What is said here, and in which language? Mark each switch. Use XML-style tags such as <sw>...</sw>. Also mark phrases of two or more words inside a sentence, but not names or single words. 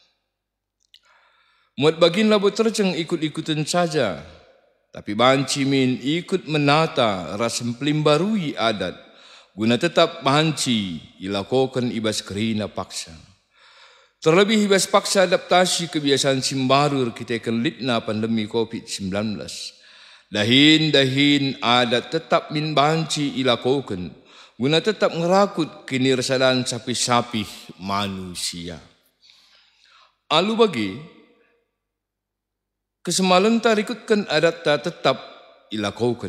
<btx>Muat bagin labo terceng</btx> <id>ikut-ikutan saja,</id> <btx>tapi banci min ikut menata rasem pelimbarui adat, guna tetap banci ilakokan ibas kerina paksa. Terlebih ibas paksa</btx> <id>adaptasi kebiasaan</id> <btx>simbarur kita akan litna pandemi COVID-19. Dahin adat tetap min banci ilakokan, guna tetap ngerakut kinirsadan sapi-sapi manusia. Alu bagi kesemalan tarikutkan adat ta tetap ilakaukan.</btx>